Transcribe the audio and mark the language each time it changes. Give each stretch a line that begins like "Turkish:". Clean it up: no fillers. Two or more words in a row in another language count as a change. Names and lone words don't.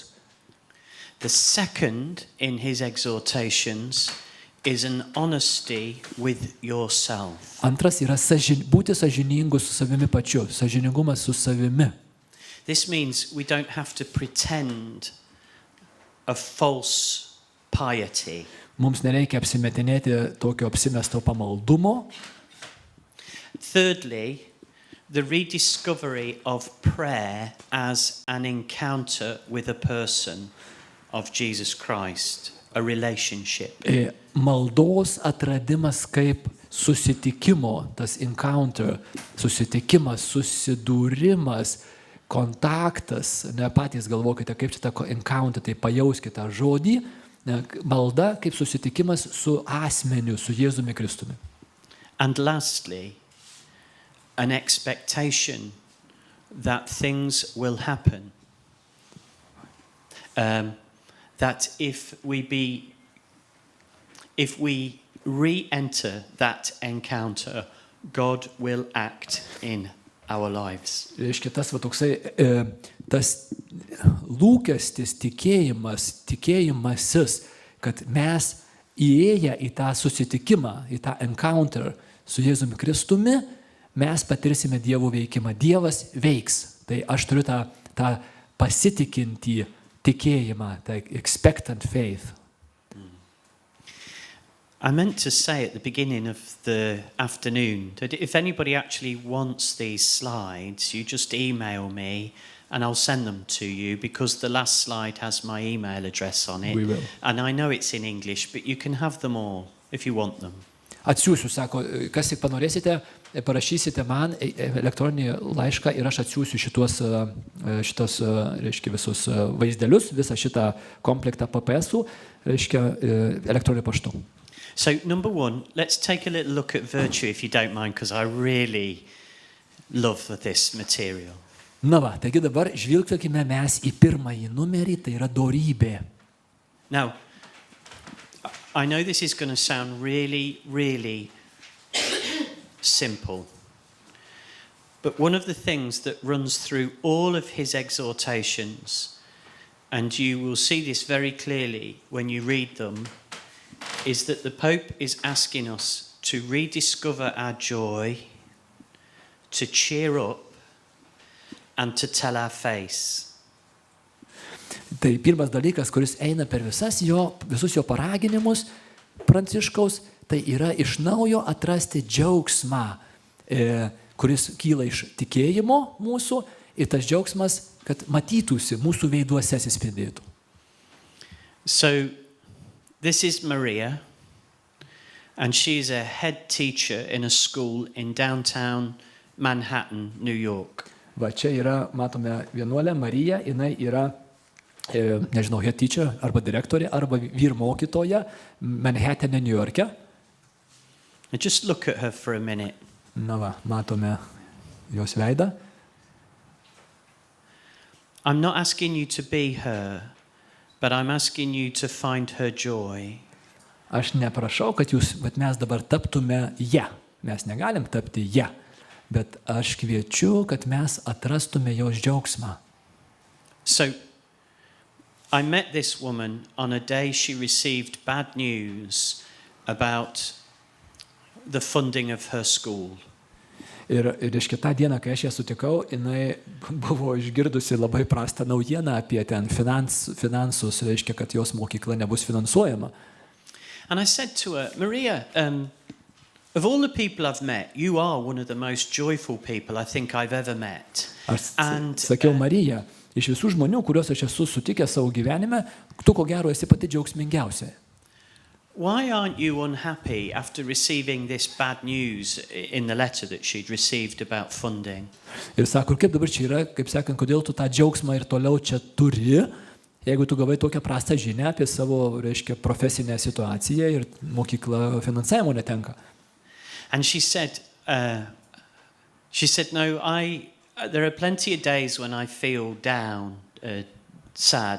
English: The second in his exhortations is an honesty with yourself.
Lithuanian: Antras yra būti sąžiningu su savimi pačiu, sąžiningumas su savimi.
English: This means we don't have to pretend a false piety.
Lithuanian: Mums nereikia apsimetinėti tokio apsimesto pamaldumo.
English: Thirdly, the rediscovery of prayer as an encounter with a person of Jesus Christ, a relationship.
Lithuanian: Maldos atradimas kaip susitikimo, tas encounter, susitikimas, susidūrimas, kontaktas, ne patys galvokite, kaip čia ta encounter, tai pajauskite tą žodį, malda kaip susitikimas su asmeniu, su Jėzumi Kristumi.
English: And lastly, an expectation that things will happen. That if we re-enter that encounter, God will act in our lives.
Lithuanian: Reiškia, tas va toksai, tas lūkestis, tikėjimasis, kad mes įėję į tą susitikimą, į tą encounter su Jėzumi Kristumi, mes patirsime Dievo veikimą. Dievas veiks. Tai aš turiu tą pasitikintį tikėjimą, tai
English: expectant faith. I meant to say at the beginning of the afternoon that if anybody actually wants these slides, you just email me and I'll send them to you because the last slide has my email address on it. We will. And I know it's in English, but you can have them all if you want them.
Lithuanian: Atsiųsiu, sako, kas tik panorėsite, parašysite man elektroninį laišką ir aš atsiųsiu šitos reiškia, visus vaizdelius, visą šitą komplektą PPS-ų, reiškia, elektroniniu paštu.
English: So, number one, let's take a little look at virtue, if you don't mind, because I really love this material.
Lithuanian: Na va, taigi dabar žvilgtelkime mes į pirmąjį numerį, tai yra dorybė.
English: Now, I know this is going to sound really, really simple, but one of the things that runs through all of his exhortations, and you will see this very clearly when you read them, is that the Pope is asking us to rediscover our joy, to cheer up, and to tell our face.
Lithuanian: Tai pirmas dalykas, kuris eina per visus jo paraginimus Pranciškaus, tai yra iš naujo atrasti džiaugsmą, kuris kyla iš tikėjimo mūsų ir tas džiaugsmas, kad matytųsi mūsų veiduose atsispindėtų.
English: So, this is Maria, and she's a head teacher in a school in downtown Manhattan, New York.
Lithuanian: Va čia yra, matome, vienuolę Mariją, jinai yra, nežinau,
English: head teacher,
Lithuanian: arba direktorė, arba vyrmokytoja Manhattane, New York'e.
English: And just look at her for a minute.
Lithuanian: Na va, matome jos veidą.
English: I'm not asking you to be her, but I'm asking you to find her joy.
Lithuanian: Aš neprašau, kad mes dabar taptume ją. Mes negalim tapti ją. Bet aš kviečiu, kad mes atrastume jos džiaugsmą.
English: So, I met this woman on a day she received bad news about the funding of her school.
Lithuanian: Ir reiškia, tą dieną, kai aš ją sutikau, jinai buvo išgirdusi labai prastą naujieną apie ten finansus, reiškia, kad jos mokykla nebus finansuojama.
English: And I said to her, Maria, of all the people I've met, you are one of the most joyful people I think I've ever met.
Lithuanian: Aš sakiau, Marija, iš visų žmonių, kuriuos aš esu sutikęs savo gyvenime, tu ko gero esi pati džiaugsmingiausia.
English: Why aren't you unhappy after receiving this bad news in the letter that she'd received about funding?
Lithuanian: Ir sako, kaip dabar čia yra, kaip sakant, kodėl tu tą džiaugsmą ir toliau čia turi, jeigu tu gavai tokią prastą žinią apie savo, reiškia, profesinę situaciją ir mokykla finansavimo netenka.
English: And she said, no, there are plenty of days when I feel down, sad.